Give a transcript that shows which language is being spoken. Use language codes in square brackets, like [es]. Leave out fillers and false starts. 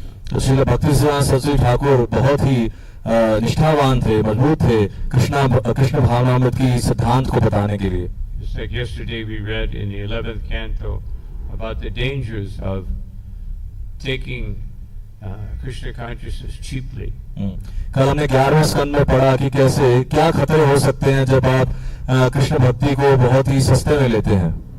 [hi] तो श्रील भक्तिसिद्धांत सरस्वती ठाकुर बहुत ही निष्ठावान थे, मजबूत थे कृष्ण भावनामृत की सिद्धांत को बताने के लिए। [en] Just like yesterday we read in the 11th canto about the dangers of taking Krishna consciousness cheaply. [hi] कल हमने 11वें स्कंद में पढ़ा कि कैसे क्या खतरे हो सकते हैं जब आप कृष्ण भक्ति को बहुत ही सस्ते में लेते हैं।